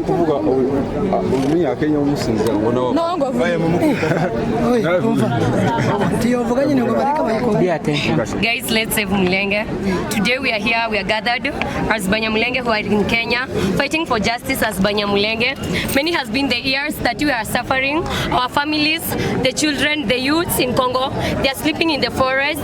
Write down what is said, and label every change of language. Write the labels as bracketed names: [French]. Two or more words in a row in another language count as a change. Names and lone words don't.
[Kinyarwanda] Oye ni kuvuga umunya Kenya umusinza ngo nawo. [English] Guys, let's save Mulenge. Today we are here, we are gathered as Banyamulenge who are in Kenya, fighting for justice as Banyamulenge. Many has been the years that we are suffering. Our families, the children, the youths in Congo, they are sleeping in the forests.